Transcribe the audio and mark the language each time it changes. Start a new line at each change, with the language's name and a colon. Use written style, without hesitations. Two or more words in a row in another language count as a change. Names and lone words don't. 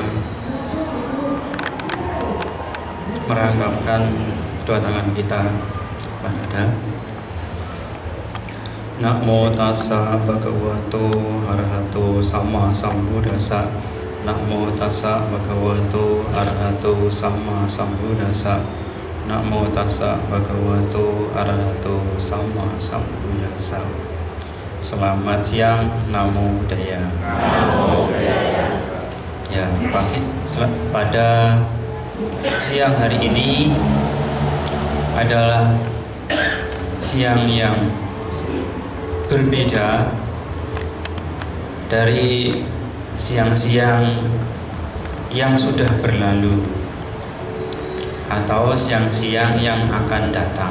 Indonesian: merangkapkan kedua tangan kita pada dada.
Pali: Namo tassa bhagavato arahato sama sambuddhassa. Namo tassa bhagavato arahato sama sambuddhassa. Namo tassa bhagavato arahato sama sambuddhassa.
Indonesian: Selamat siang,
Pali: Namo Buddhaya. Namo Buddhaya.
Indonesian: Ya, pada siang hari ini adalah siang yang berbeda dari siang-siang yang sudah berlalu atau siang-siang yang akan datang.